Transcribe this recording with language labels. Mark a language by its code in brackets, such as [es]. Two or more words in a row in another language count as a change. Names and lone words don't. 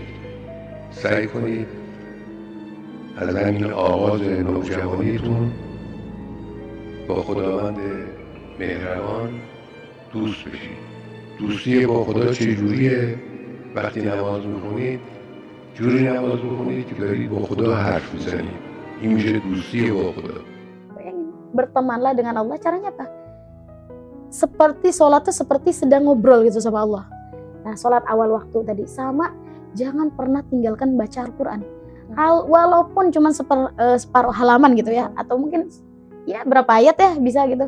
[fa] سعی کنید از همین آغاز نوجوانیتون با خداوند مهربان دوست بشید. دوستی با خدا چجوریه؟ وقتی نماز میخونید جوری نماز بخونید که دارید با خدا حرف میزنید. این میشه دوستی با خدا. [id] Bertemanlah dengan Allah, caranya apa? Seperti sholat tuh seperti sedang ngobrol gitu sama Allah. Nah, sholat awal waktu tadi, sama jangan pernah tinggalkan baca Al-Quran. Walaupun cuma separuh halaman gitu ya, atau mungkin ya berapa ayat ya bisa gitu.